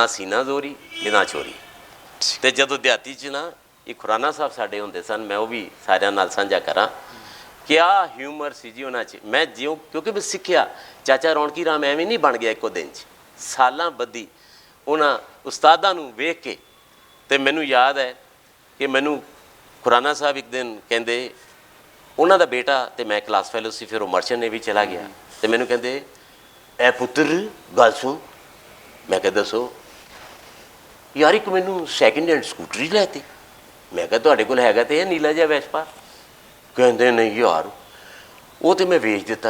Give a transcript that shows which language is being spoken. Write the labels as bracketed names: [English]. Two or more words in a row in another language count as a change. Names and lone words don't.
[Punjabi] ਸੀਨਾ ਜ਼ੋਰੀ ਤੇ ਨਾ ਚੋਰੀ ਤੋ ਜਦੋਂ ਦੇਹਾਤੀ ਚ ਨਾ ਯੇ ਖੁਰਾਣਾ ਸਾਹਬ ਸਾਡੇ ਹੁੰਦੇ ਸਨ ਮੈਂ ਵੋ ਭੀ ਸਾਰਿਆਂ ਨਾਲ ਸਾਂਝਾ ਕਰਾਂ ਕਿਆ ਹਿਊਮਰ ਸੀ ਜੀ ਉਨ੍ਹਾਂ ਚ ਮੈਂ ਜਿਉਂ ਕਿਉਂਕਿ ਮੈਂ ਸਿੱਖਿਆ ਚਾਚਾ ਰੌਣਕੀ ਰਾਮ ਐਵੇਂ ਨਹੀਂ ਬਣ ਗਿਆ ਇੱਕੋ ਦਿਨ ਚ ਸਾਲਾਂ ਬੱਧੀ ਉਨ੍ਹਾਂ ਉਸਤਾਦਾਂ ਨੂੰ ਵੇਖ ਕੇ ਤੇ ਮੈਨੂੰ ਯਾਦ ਹੈ ਕਿ ਮੈਨੂੰ ਖੁਰਾਣਾ ਸਾਹਬ ਏਕ ਦਿਨ ਕਹਿੰਦੇ ਉਹਨਾਂ ਦਾ ਬੇਟਾ ਤੇ ਮੈਂ [English] class fellow [Punjabi] ਸੀ, ਫਿਰ ਉਹ [English] merchant navy [Punjabi] ਚਲਾ ਗਿਆ ਤੇ ਮੈਨੂੰ ਕਹਿੰਦੇ ਐ ਪੁੱਤਰ ਗੱਲ ਸੁਣ। ਮੈਂ ਕਿਹਾ ਦੱਸੋ। ਯਾਰ ਇੱਕ ਮੈਨੂੰ [English] second hand [Punjabi] ਸਕੂਟਰੀ ਲੈ ਤੀ। ਮੈਂ ਕਿਹਾ ਤੁਹਾਡੇ ਕੋਲ ਹੈਗਾ ਤੇ ਇਹ ਨੀਲਾ ਜਿਹਾ ਵੈਸਪਾ। ਕਹਿੰਦੇ ਨਹੀਂ ਯਾਰ ਉਹ ਤੇ ਮੈਂ ਵੇਚ ਦਿੱਤਾ।